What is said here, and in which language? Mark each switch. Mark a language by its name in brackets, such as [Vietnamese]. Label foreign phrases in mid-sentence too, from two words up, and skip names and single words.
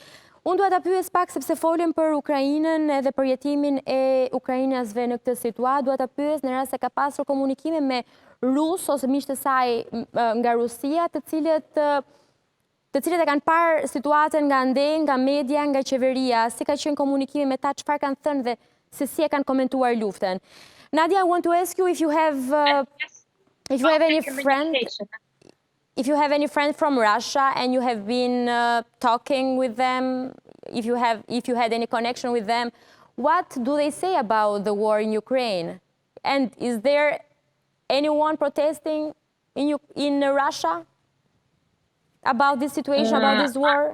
[Albanian] Unë duhet ta pyes pak, sepse folëm për Ukrainën edhe për jetimin e ukrainasve në këtë situatë, duhet ta pyes në rast se ka pasur komunikime me rus ose miqtë e saj nga Rusia, të cilët e kanë parë situatën nga ande, nga media, nga qeveria, si ka qenë komunikimi me ta, çfarë kanë thënë dhe se si e kanë komentuar luftën. [English] Nadia, I want to ask you if you have any friend. If you have any friends from Russia and you have been talking with them, if you had any connection with them, what do they say about the war in Ukraine? And is there anyone protesting in Russia about this situation, about this war?